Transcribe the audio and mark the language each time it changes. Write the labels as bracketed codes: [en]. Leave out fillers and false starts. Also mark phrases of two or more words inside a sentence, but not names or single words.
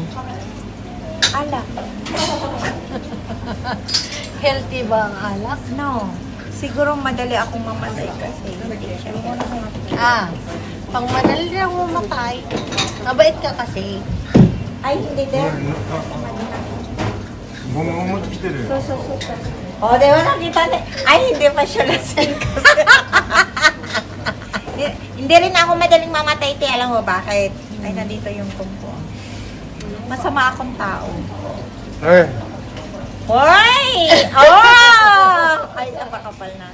[tl] Alak. Healthy ba ang alak? No. Siguro madali akong mamatay kasi hindi siya. Pang madali lang mamatay. Mabait ka kasi. Ay, hindi din. [ja] もう持ってきてるよ。 [tl] O, di ba nakita niya? Ay, hindi pa siya lasing kasi. Hindi rin ako madaling mamatay, te. Alam mo bakit? Ay, nandito yung tungko. Masama akong tao. [ja] はい。 [tl] Hoy! Oh! Ay, napakapal na.